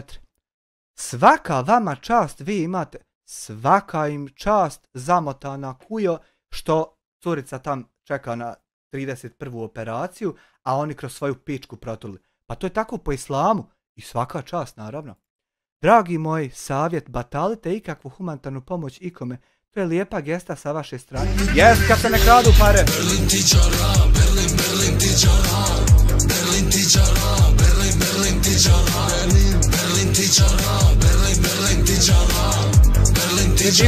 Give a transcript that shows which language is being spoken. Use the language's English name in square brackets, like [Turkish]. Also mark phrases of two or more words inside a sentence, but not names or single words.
[Bosnian] Svaka vama čast vi imate, svaka im čast zamotana kujo što curica tam čeka na 31. operaciju, a oni kroz svoju pičku proturili. Pa to je tako po islamu i svaka čast naravno. Dragi moji, savjet, batalite ikakvu humanitarnu pomoć ikome. To je lijepa gesta sa vaše strane. Jest, kad se ne kradu pare. Berlin ti čara, Berlin, Berlin ti čara, Berlin ti čara, Berlin, Berlin ti čara, Berlin ti čara, Berlin, Berlin ti čara, Berlin ti čara.